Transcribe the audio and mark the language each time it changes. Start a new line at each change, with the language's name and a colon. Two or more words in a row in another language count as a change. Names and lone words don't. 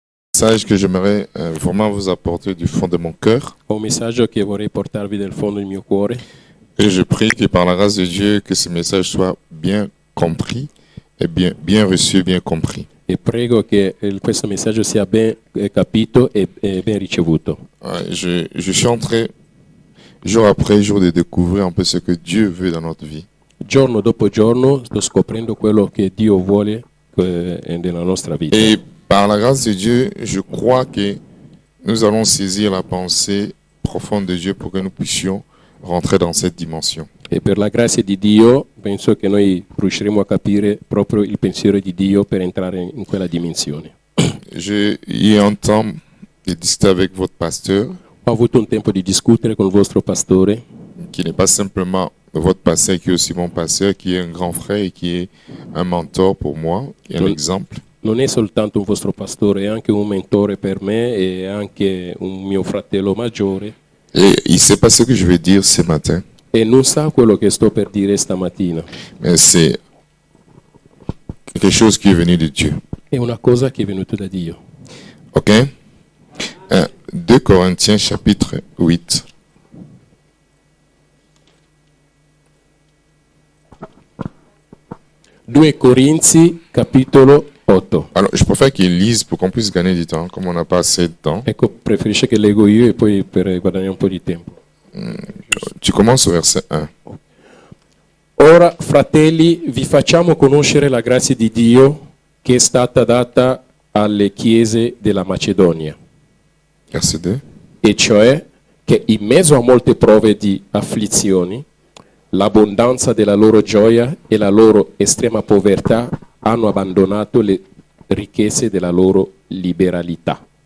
French: Message que j'aimerais vraiment vous apporter du fond de mon cœur.
Italian: Ho un messaggio che vorrei portarvi dal fondo del mio cuore
French: Et je prie que par la grâce de Dieu, que ce message soit bien compris et bien reçu, bien compris.
Italian: e prego che questo messaggio sia ben capito e ben ricevuto.
French: Je suis en train, jour après jour, de découvrir un peu ce que Dieu veut dans notre vie.
Italian: Giorno dopo giorno sto scoprendo quello che Dio vuole nella nostra vita.
French: Et par la grâce de Dieu, je crois que nous allons saisir la pensée profonde de Dieu pour que nous puissions rentrer dans cette dimension.
Italian: E per la grazia di Dio penso che noi riusciremo a capire proprio il pensiero di Dio per entrare in quella dimensione.
French: J'ai eu un temps de discuter avec votre pasteur,
Italian: Ho avuto un tempo di discutere con il vostro pastore,
French: qui n'est pas simplement votre pasteur, qui est aussi mon pasteur, qui est un grand frère et qui est un mentor pour moi, qui est un Oui. exemple.
Italian: non è soltanto un vostro pastore, è anche un mentore per me e anche un mio fratello maggiore
French: Et il ne sait pas ce que je vais dire ce matin,
Italian: e non sa quello che sto per dire stamattina.
French: mais c'est quelque chose qui est venu de Dieu.
Italian: È una cosa che è venuta da Dio.
French: Ok? 2 Corinthiens chapitre 8.
Italian: Due Corinzi, capitolo 8.
French: Alors, je préfère qu'il lise pour qu'on puisse gagner du temps, comme on n'a pas assez de temps.
Italian: Ecco, preferisce che leggo io e poi per guadagnare un po' di tempo.
French: Tu commences au verset 1.
Italian: Ora, fratelli, vi facciamo conoscere la grazia di Dio che è stata data alle chiese della Macedonia,
French: Verset 2.
Italian: e cioè che in mezzo a molte prove di afflizioni, l'abbondanza della loro gioia e la loro estrema povertà hanno abbandonato le ricchezze della loro liberalità.